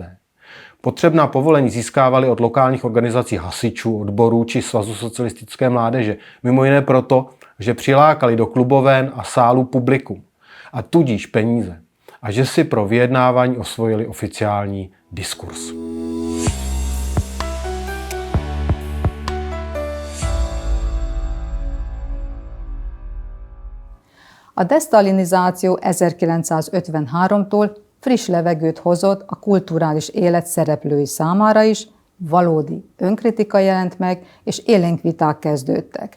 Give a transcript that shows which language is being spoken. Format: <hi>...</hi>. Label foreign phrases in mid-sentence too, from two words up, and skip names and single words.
<cs>Potřebná povolení získávali od lokálních organizací hasičů, odborů či Svazu socialistické mládeže, mimo jiné proto, že přilákali do kluboven a sálů publikum, a tudíž peníze, a že si pro vyjednávání osvojili oficiální diskurs.</cs> <hu>A desztalinizáció 1953-tól friss levegőt hozott a kulturális élet szereplői számára is, valódi önkritika jelent meg, és élénk viták kezdődtek.</hu>